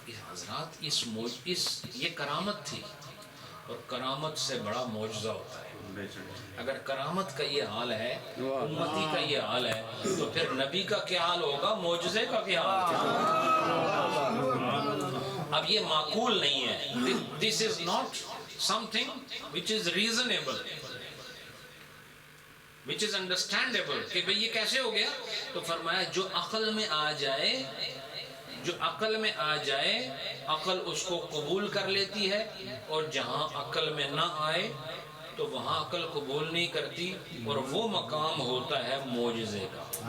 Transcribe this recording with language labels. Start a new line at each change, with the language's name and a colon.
Urdu: حضرات اس یہ کرامت تھی, اور کرامت سے بڑا معجزہ ہوتا ہے. اگر کرامت کا یہ حال ہے, امتی کا یہ حال ہے, تو پھر نبی کا کیا حال ہوگا, معجزے کا کیا حال ہوگا. اب یہ معقول نہیں ہے.
English: This is not something which is reasonable, which is understandable,
Urdu: کہ بھئی یہ کیسے ہو گیا. تو فرمایا جو عقل میں آ جائے, جو عقل میں آ جائے, عقل اس کو قبول کر لیتی ہے, اور جہاں عقل میں نہ آئے تو وہاں عقل قبول نہیں کرتی, اور وہ مقام ہوتا ہے معجزے کا.